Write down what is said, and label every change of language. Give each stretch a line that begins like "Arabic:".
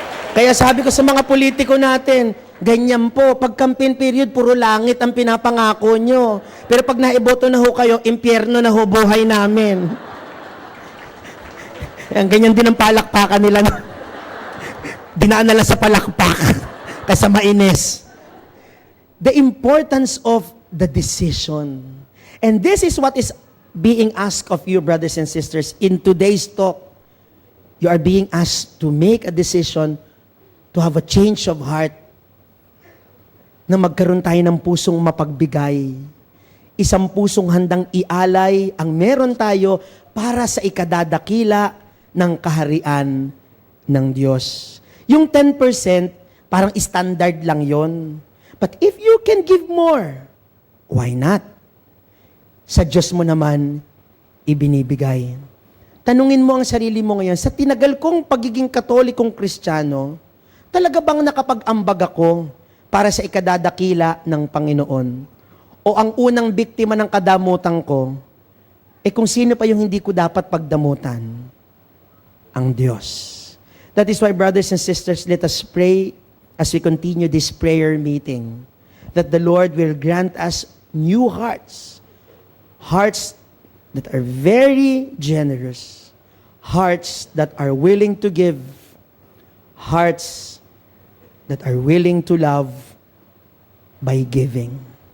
Filipino: Kaya sabi ko sa mga politiko natin, ganyan po, pag campaign period, puro langit ang pinapangako nyo. Pero pag naiboto na ho kayo, impyerno na ho buhay namin. Ang ganyan din ang palakpakan nila. Dinaan na lang sa palakpak kasi mainis.
English: The importance of the decision. And this is what is being asked of you, brothers and sisters, in today's talk. You are being asked to make a decision, to have a change of heart,
Filipino: na magkaroon tayo ng pusong mapagbigay. Isang pusong handang ialay ang meron tayo para sa ikadadakila ng kaharian ng Diyos. Yung 10%, parang standard lang yon.
English: But if you can give more, why not?
Filipino: Sa Diyos mo naman, ibinibigay. Tanungin mo ang sarili mo ngayon, sa tinagal kong pagiging Katolikong Kristiyano, talaga bang nakapag-ambag ako para sa ikadadakila ng Panginoon? O ang unang biktima ng kadamutan ko, kung sino pa yung hindi ko dapat pagdamutan? Ang Diyos.
English: That is why, brothers and sisters, let us pray as we continue this prayer meeting, that the Lord will grant us new hearts, hearts that are very generous, hearts that are willing to give, hearts that are willing to love by giving.